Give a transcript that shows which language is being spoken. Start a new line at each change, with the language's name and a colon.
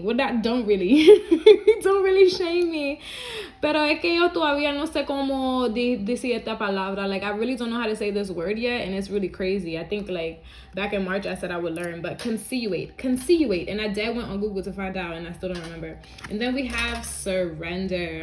English: Well, that don't really, don't really shame me.
Spanish: Pero es que yo todavía no sé cómo decir esta palabra.
English: Like, I really don't know how to say this word yet, and it's really crazy. I think, like, back in March, I said I would learn, but conciliate. And I did went on Google to find out, and I still don't remember. And then we have surrender.